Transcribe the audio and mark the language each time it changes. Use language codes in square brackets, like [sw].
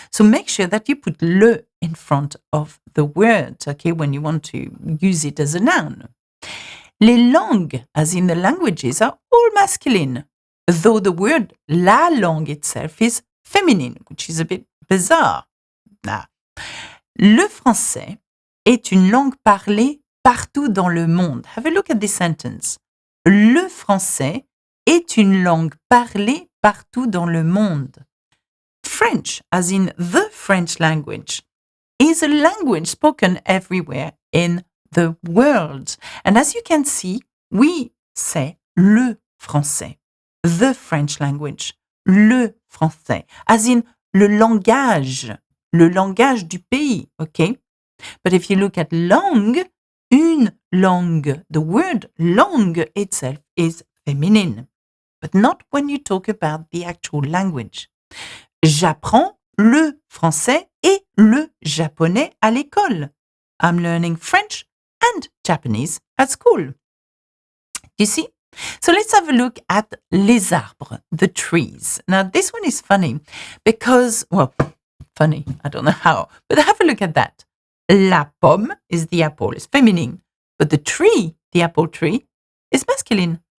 [en] So make sure that you put le in front of the word, okay, when you want to use it as a noun. Les langues, as in the languages, are all masculine, though the word la langue itself is feminine, which is a bit bizarre. Nah. [fr] Le français est une langue parlée partout dans le monde. [en] Have a look at this sentence. [fr] Le français est une langue parlée partout dans le monde. [en] French, as in the French language, is a language spoken everywhere in the world. And as you can see, we say le français, the French language, le français, as in [fr] le langage du pays, [en] okay? But if you look at langue, une langue, the word langue itself is feminine, but not when you talk about the actual language. [fr] J'apprends le français et le japonais à l'école. [en] I'm learning French and Japanese at school. You see? So let's have a look at les arbres, the trees. Now this one is funny because, well, funny, I don't know how, but have a look at that. La pomme is the apple, it's feminine, but the tree, the apple tree, is masculine.